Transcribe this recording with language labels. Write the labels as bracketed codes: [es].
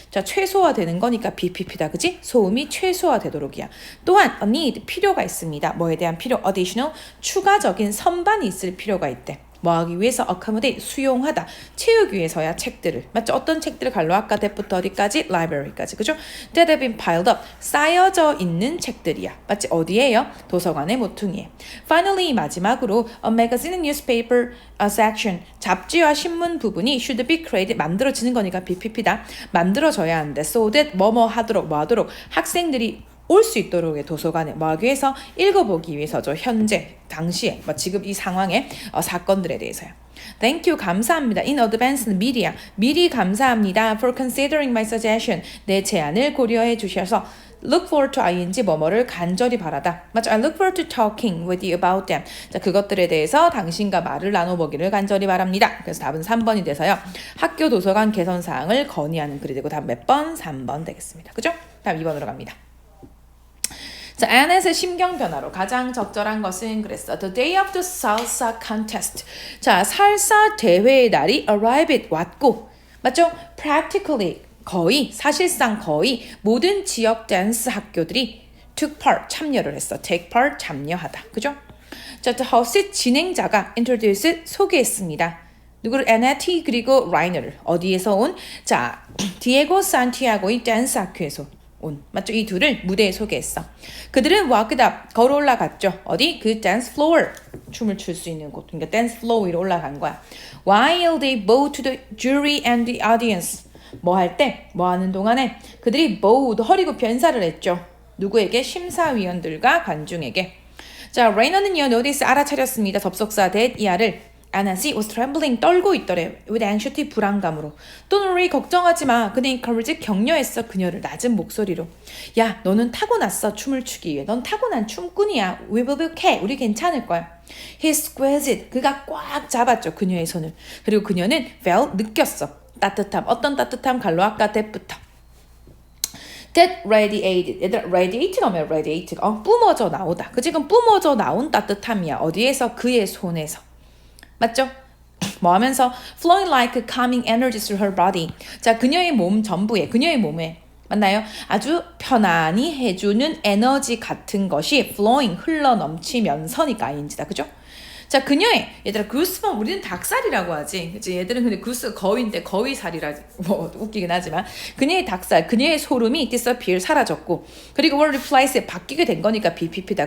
[ko] 자 최소화되는 거니까 BPP다. 그지? 소음이 최소화되도록이야. 또한 a need 필요가 있습니다. 뭐에 대한 필요? additional 추가적인 선반이 있을 필요가 있대. 뭐 하기 위해서 accommodate 수용하다 채우기 위해서야 책들을 맞죠? 어떤 책들을 갈로 아까 that부터 어디까지? library까지 그죠? [en] that have been piled up [ko] 쌓여져 있는 책들이야 맞지? 어디에요? 도서관의 모퉁이에. [en] Finally 마지막으로 a magazine and newspaper section [ko] 잡지와 신문 부분이 [en] should be created [ko] 만들어지는 거니까 BPP다. 만들어져야 하는데 so that 뭐뭐 하도록 뭐 하도록 학생들이 올 수 있도록 도서관에 뭐 하기 위해서 읽어보기 위해서죠. 현재 당시에 뭐 지금 이 상황의 사건들에 대해서요. [en] Thank you [ko] 감사합니다. [en] In advance media [ko] 미리 감사합니다. [en] For considering my suggestion [ko] 내 제안을 고려해 주셔서 [en] look forward to ing [ko] 뭐뭐를 간절히 바라다. 맞죠? [en] I look forward to talking with you about them. [ko] 자 그것들에 대해서 당신과 말을 나눠보기를 간절히 바랍니다. 그래서 답은 3번이 돼서요. 학교 도서관 개선 사항을 건의하는 글이 되고 답 몇 번? 3번 되겠습니다. 그죠? 다음 2번으로 갑니다. 자, Anne's 심경 변화로 가장 적절한 것은 그랬어. [en] The day of the salsa contest. [ko] 자, 살사 대회의 날이 arrived 왔고, 맞죠? Practically 거의 사실상 거의 모든 지역 댄스 학교들이 took part 참여를 했어. take part 참여하다. 그죠? 자, the host 진행자가 introduce 소개했습니다. 누구를 Annette 그리고 라이너를 어디에서 온? 자, 디에고 산티아고의 댄스 학교에서 온 맞죠? 이 둘을 무대에 소개했어. 그들은 walked up 걸어 올라갔죠. 어디? 그 dance floor 춤을 출 수 있는 곳. 그러니까 dance floor 위로 올라간 거야. [en] While they bowed to the jury and the audience. [ko] 뭐 할 때? 뭐 하는 동안에 그들이 bowed 허리 굽혀 인사를 했죠. 누구에게? 심사위원들과 관중에게. 자, 레이너는요 notice 알아차렸습니다. 접속사 that 이하를 Anna was trembling 떨고 있더래. with anxiety 불안감으로. [en] Don't worry [ko] 걱정하지 마. 그는 encourage 격려했어 그녀를 낮은 목소리로. 야 너는 타고났어 춤을 추기 위해. 넌 타고난 춤꾼이야. [en] We will be okay. [ko] 우리 괜찮을 거야. [en] He squeezed it. [ko] 그가 꽉 잡았죠 그녀의 손을. 그리고 그녀는 felt 느꼈어. 따뜻함. 어떤 따뜻함? 갈로 아까 that부터. [en] That radiated. [ko] 얘들아 radiate 나오면 radiate. 뿜어져 나오다. 그 지금 뿜어져 나온 따뜻함이야. 어디에서? 그의 손에서. 맞죠? 뭐 하면서 [en] flowing like calming energy through her body. [ko] 자, 그녀의 몸 전부에, 그녀의 몸에 맞나요? 아주 편안히 해주는 에너지 같은 것이 flowing 흘러 넘치면서니까 ing다. 그죠? 자, 그녀의 얘들아 구스범 우리는 닭살이라고 하지. 그치? 얘들은 근데 구스 거위인데 거위살이라 뭐 웃기긴 하지만 그녀의 닭살, 그녀의 소름이 disappear 사라졌고 그리고 were replaced 바뀌게 된 거니까 BPP다.